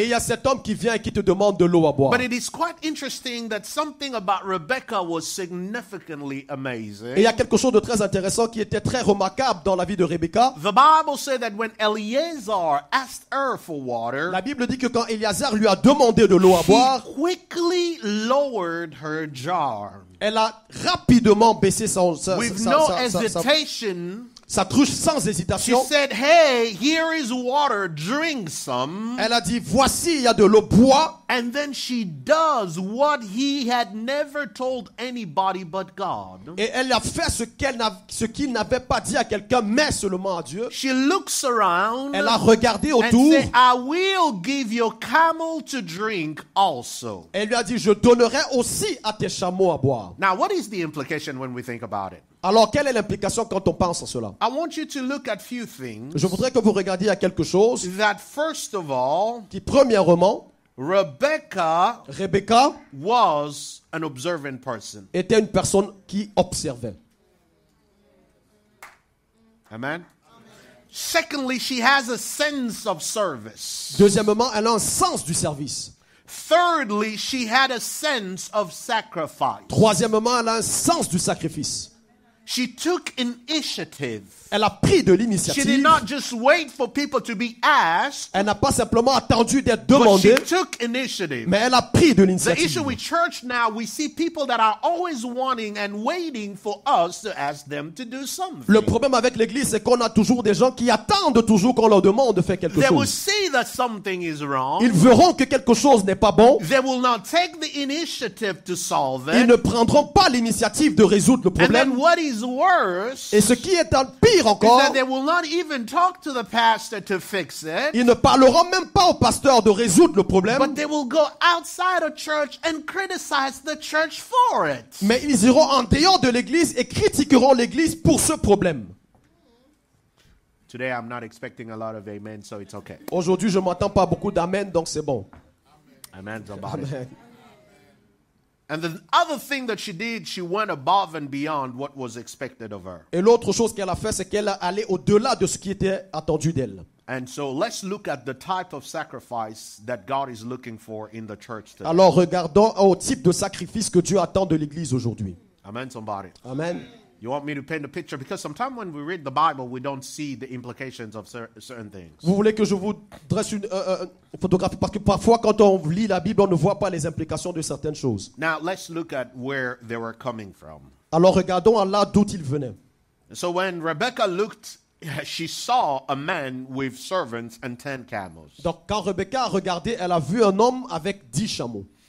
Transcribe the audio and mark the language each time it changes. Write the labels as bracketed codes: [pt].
[fr] Et il y a cet homme qui vient et qui te demande de l'eau à boire. [en] But it is quite interesting that something about Rebecca was significantly amazing. [fr] Et il y a quelque chose de très intéressant qui était très remarquable dans la vie de Rebecca. [en] The Bible said that when Eleazar asked her for water, [fr] La Bible dit que quand Éléazar lui a demandé de l'eau à [en] he [fr] boire, [en] quickly lowered her jar. [fr] elle a rapidement baissé [en] With no hesitation, [fr] sa cruche sans [en] she [fr] hésitation. [en] said, hey, here is water, drink some. [fr] Elle a dit, voici, il y a de l'eau, bois. [en] And then she does what he had never told anybody but God. [fr] Et elle a fait ce qu'il n'avait pas dit à quelqu'un, mais seulement à Dieu. [en] She looks around [fr] Elle a regardé [en] and [fr] autour. [en] said, I will give your camel to drink also. [fr] Elle lui a dit, je donnerai aussi à tes chameaux à boire. [en] Now, what is the implication when we think about it? [fr] Alors, quelle est l'implication quand on pense à cela? [en] I want you to look at few things [fr] Je voudrais que vous regardiez à quelque chose [en] that, first of all, [fr] qui, premièrement, [en] Rebecca [fr] Rebecca [en] was an observant person. [fr] était une personne qui observait. Amen. [en] Secondly, she has a sense of service. [fr] Deuxièmement, elle a un sens du service. [en] Thirdly, she had a sense of sacrifice. [fr] Troisièmement, elle a un sens du sacrifice. [en] She took initiative. [fr] Elle a pris de [en] She did [fr] l'initiative. [en] not just wait for people to be asked, [fr] Elle n'a pas simplement attendu d'être [en] but she [fr] demandée, [en] took initiative. [fr] mais elle a pris de [en] The issue [fr] l'initiative. [en] with church now, we see people that are always wanting and waiting for us to ask them to do something. [fr] Le problème avec l'église, c'est qu'on a toujours des gens qui attendent toujours qu'on leur demande de faire quelque [en] They will [fr] chose. [en] see that something is wrong. [fr] Ils verront que quelque chose n'est pas bon. [en] They will not take the initiative to solve [fr] Ils [en] it. [fr] ne prendront pas l'initiative de résoudre le [en] And then [fr] problème. [en] what is worse [fr] Et ce qui est un pire [en] is [fr] encore, [en] that they will not even talk to the pastor to fix it, [fr] ils ne parleront même pas au pasteur de résoudre le problème, [en] but they will go outside of church and criticize the church for it. [fr] mais ils iront en dehors de l'église et critiqueront l'église pour ce problème. [en] Today I'm not expecting a lot of amen, so it's okay. [fr] Aujourd'hui, je ne m'entends pas beaucoup d'amen, donc c'est bon. [en] Amen, somebody. Amen. And the other thing that she did, she went above and beyond what was expected of her. [fr] Et l'autre chose qu'elle a fait, c'est qu'elle est allée au-delà de ce qui était attendu d'elle. [en] And so let's look at the type of sacrifice that God is looking for in the church today. [fr] Alors regardons au type de sacrifice que Dieu attend de l'église aujourd'hui. [en] Amen, somebody. Amen. You want me to paint a picture? Because sometimes when we read the Bible, we don't see the implications of certain things. [fr] Vous voulez que je vous dresse une photographie? Parce que parfois, quand on lit la Bible, on ne voit pas les implications de certaines choses. [en] Now, let's look at where they were coming from. [fr] Alors regardons là d'où ils venaient. [en] So when Rebecca looked, she saw a man with servants and 10 camels. [fr] Donc quand Rebecca a regardé, elle a vu un homme avec 10 chameaux.